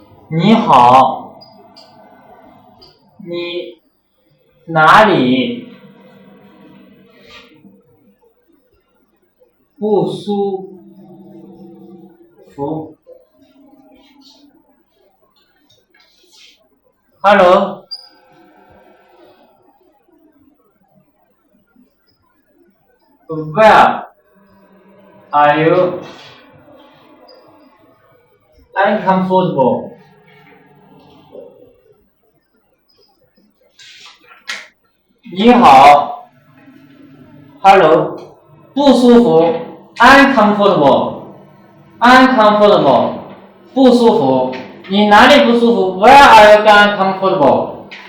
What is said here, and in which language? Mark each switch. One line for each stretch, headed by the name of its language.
Chinese: 你好，你哪里不舒服 ？
English: Hello. Where are you uncomfortable?
Chinese: 你好
English: ，Hello，
Chinese: 不舒服
English: ，uncomfortable，
Chinese: 不舒服，你哪里不舒服
English: ？Where are you uncomfortable？